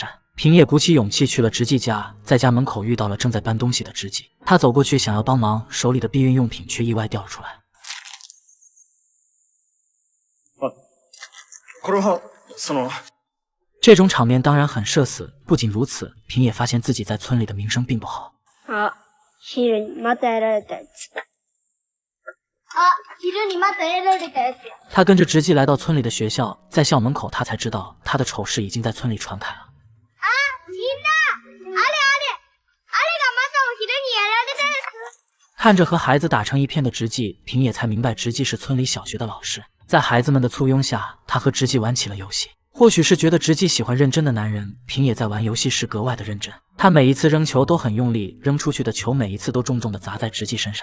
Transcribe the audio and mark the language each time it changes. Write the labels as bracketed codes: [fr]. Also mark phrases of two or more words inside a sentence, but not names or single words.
[zh] 平野鼓起勇气去了直纪家，在家门口遇到了正在搬东西的直纪。他走过去想要帮忙，手里的避孕用品却意外掉了出来。这种场面当然很社死。不仅如此，平野发现自己在村里的名声并不好。 [ja] 昼にまたやられたやつ。昼にまたやられたやつや。 [zh] 他跟着直纪来到村里的学校，在校门口他才知道他的丑事已经在村里传开了。 [ja] みんな、あれがマサを昼にやられたやつ。 [zh] 看着和孩子打成一片的直纪，平野才明白直纪是村里小学的老师。在孩子们的簇拥下，他和直纪玩起了游戏。或许是觉得直纪喜欢认真的男人，平野在玩游戏时格外的认真。他每一次扔球都很用力，扔出去的球每一次都重重地砸在直纪身上。